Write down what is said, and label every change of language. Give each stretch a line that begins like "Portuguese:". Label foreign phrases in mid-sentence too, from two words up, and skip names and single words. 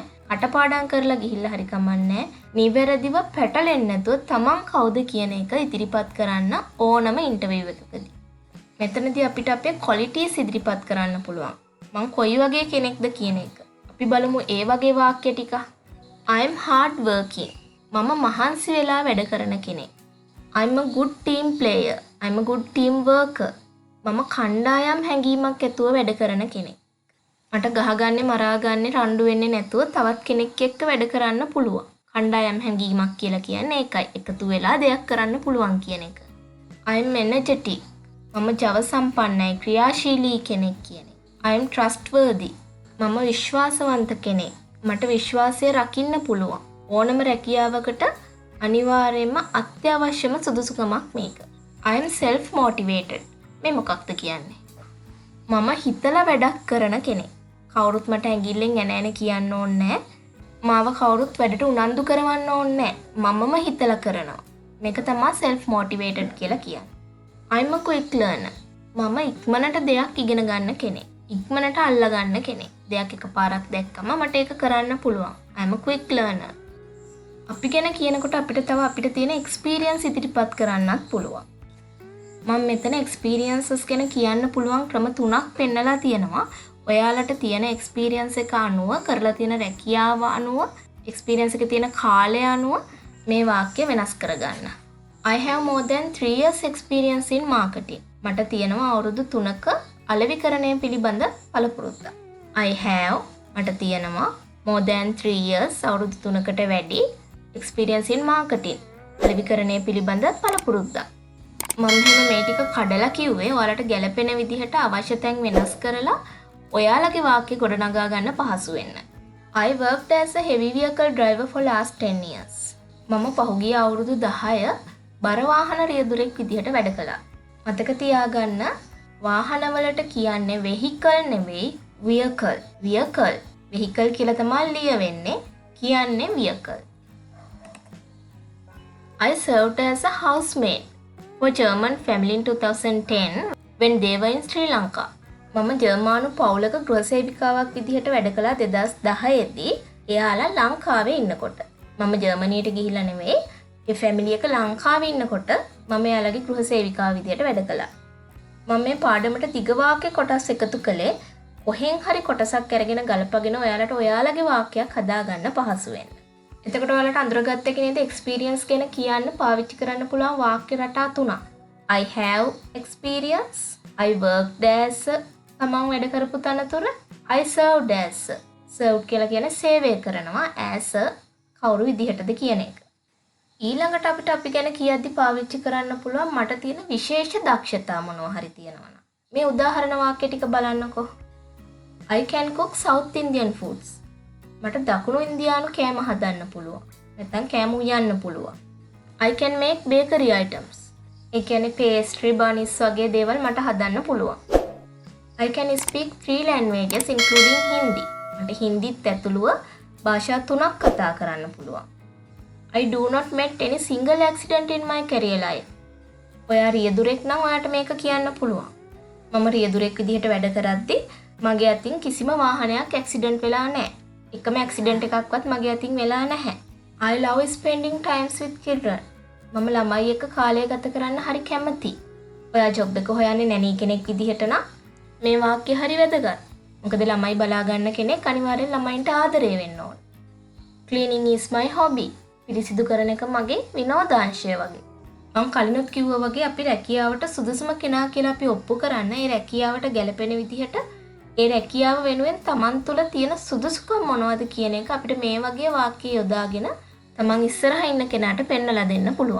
Sinhala: අටපාඩම් කරලා ගිහිල්ලා හරි කමක් නැහැ. නිවැරදිව පැටලෙන්නේ නැතුව තමන් කවුද කියන එක ඉදිරිපත් කරන්න ඕනම ඉන්ටර්විව් එකකදී. මෙතනදී අපිට අපේ ක්වොලිටිස් ඉදිරිපත් කරන්න පුළුවන්. මං කොයි වගේ කෙනෙක්ද කියන එක. අපි බලමු ඒ වගේ වාක්‍ය ටික.
English: I am hard working.
Sinhala: මම මහන්සි වෙලා වැඩ කරන කෙනෙක්.
English: I'm a good team player. I'm a good team worker.
Sinhala: මම කණ්ඩායම් හැඟීමක් ඇතුව වැඩ කරන කෙනෙක්. මට ගහගන්නේ මරාගන්නේ රණ්ඩු වෙන්නේ නැතුව තවත් කෙනෙක් එක්ක වැඩ කරන්න පුළුවන්. කණ්ඩායම් හැඟීමක් කියලා කියන්නේ ඒකයි. එකතු වෙලා දෙයක් කරන්න පුළුවන් කියන එක.
English: I'm energetic.
Sinhala: මම ජව සම්පන්නයි ක්‍රියාශීලී කෙනෙක් කියන්නේ.
English: I'm trustworthy.
Sinhala: මම විශ්වාසවන්ත කෙනෙක්. මට විශ්වාසය රකින්න පුළුවන්. ඕනම රැකියාවකට අනිවාර්යයෙන්ම අත්‍යවශ්‍යම සුදුසුකමක් මේක.
English: I'm self motivated.
Sinhala: මේ මොකක්ද කියන්නේ? මම හිතලා වැඩක් කරන කෙනෙක්. කවුරුත් මට ඇඟිල්ලෙන් එන එන කියන්න ඕනේ නැහැ. මාව කවුරුත් වැඩට උනන්දු කරවන්න ඕනේ නැහැ. මමම හිතලා කරනවා. මේක තමයි
English: self motivated
Sinhala: කියලා කියන්නේ.
English: I'm a quick learner.
Sinhala: මම ඉක්මනට දෙයක් ඉගෙන ගන්න කෙනෙක්. ඉක්මනට අල්ලා ගන්න කෙනෙක්. දෙයක් එකපාරක් දැක්කම මට ඒක කරන්න පුළුවන්.
English: I'm a quick learner.
Sinhala: අපි ගැන කියනකොට අපිට තව අපිට තියෙන experience ඉදිරිපත් කරන්නත් පුළුවන්. මම මෙතන experiences ගැන කියන්න පුළුවන් ක්‍රම 3ක් පෙන්නලා තියෙනවා. ඔයාලට තියෙන experience එක අනුව කරලා තියෙන රැකියාව අනුව experience එකේ තියෙන කාලය අනුව මේ වාක්‍ය වෙනස් කරගන්න.
English: I have more than 3 years experience in marketing.
Sinhala: මට තියෙනවා අවුරුදු 3ක අලෙවිකරණය පිළිබඳ පළපුරුද්දක්.
English: I have
Sinhala: මට තියෙනවා
English: more than 3 years
Sinhala: අවුරුදු 3කට වැඩි
English: experience in marketing.
Sinhala: අලෙවිකරණය පිළිබඳ පළපුරුද්දක්. මම මේ ටික කඩලා කිව්වේ ඔයාලට ගැළපෙන විදිහට අවශ්‍ය තැන් වෙනස් කරලා ඔයාලගේ වාක්‍ය ගොඩනගා ගන්න පහසු වෙන්න.
English: I worked as a heavy vehicle driver for last 10 years.
Sinhala: මම පහුගිය අවුරුදු 10 බර වාහන රියදුරෙක් විදිහට වැඩ කළා. මතක තියාගන්න වාහනවලට කියන්නේ vehicle නෙවෙයි vehicle. vehicle කියලා තමයි ලියවෙන්නේ. කියන්නේ vehicle.
English: I served as a housemaid for German family in 2010 when they were in Sri Lanka.
Sinhala: මම ජර්මානු පවුලක ගෘහසේවිකාවක් විදිහට වැඩ කළා 2010 දී එයාලා ලංකාවේ ඉන්නකොට. මම ජර්මනියට ගිහිල්ලා නෙවෙයි, ඒ ෆැමිලි එක ලංකාවේ ඉන්නකොට මම එයාලගේ ගෘහසේවිකාව විදිහට වැඩ කළා. මම මේ පාඩමට දිග වාක්‍ය කොටස් එකතු කළේ කොහෙන් හරි කොටසක් අරගෙන ගලපගෙන ඔයාලට ඔයාලගේ වාක්‍යයක් හදාගන්න පහසු වෙන්න. එතකොට ඔයාලට අඳුරගත්ත එක නේද experience ගැන කියන්න පාවිච්චි කරන්න පුළුවන් වාක්‍ය රටා තුනක්.
English: I have experience, I worked as
Sinhala: තමන් වැඩ කරපු තනතුර,
English: I served as served
Sinhala: කියලා කියන්නේ සේවය කරනවා, as කවුරු විදිහටද කියන එක. ඊළඟට අපිට අපි ගැන කියද්දි පාවිච්චි කරන්න පුළුවන් මට තියෙන විශේෂ දක්ෂතා මොනවා හරි තියෙනවා නම්. මේ උදාහරණ වාක්‍ය ටික බලන්නකෝ.
English: I can cook South Indian foods.
Sinhala: මට දකුණු ඉන්දියානු කෑම හදන්න පුළුවන්. නැත්නම් කෑම උයන්න පුළුවන්.
English: I can make bakery items.
Sinhala: ඒ කියන්නේ
English: pastry, buns
Sinhala: වගේ දේවල් මට හදන්න පුළුවන්.
English: I can speak 3 languages including Hindi.
Sinhala: මට හින්දිත් ඇතුළුව භාෂා 3ක් කතා කරන්න පුළුවන්.
English: I do not met any single accident in my career life.
Sinhala: ඔයා රියදුරෙක් නම් ඔයාට මේක කියන්න පුළුවන්. මම රියදුරෙක් විදිහට වැඩ කරද්දී මගේ අතින් කිසිම වාහනයක් ඇක්සිඩන්ට් වෙලා නැහැ. එකම ඇක්සිඩන්ට් එකක්වත් මගේ අතින් වෙලා නැහැ.
English: I love spending times with children.
Sinhala: මම ළමයි එක්ක කාලය ගත කරන්න හරි කැමතියි. ඔයා ජොබ් එක හොයන්නේ නැණී කෙනෙක් විදිහට නම් මේ වාක්‍ය හරි වැදගත්. මොකද ළමයි බලා ගන්න කෙනෙක් අනිවාර්යෙන් ළමයින්ට ආදරය වෙන්න ඕන.
English: Cleaning is my hobby.
Sinhala: පිරිසිදු කරන එක මගේ විනෝදාංශය වගේ. මම කලිනුත් කිව්වා වගේ අපි රැකියාවට සුදුසුම කෙනා කියලා අපි ඔප්පු කරන්න ඒ රැකියාවට ගැලපෙන විදිහට ඒ රැකියාව වෙනුවෙන් Taman තුල තියෙන සුදුසුකම් මොනවද කියන එක අපිට මේ වගේ වාක්‍ය යොදාගෙන Taman ඉස්සරහා ඉන්න කෙනාට පෙන්නලා දෙන්න පුළුවන්.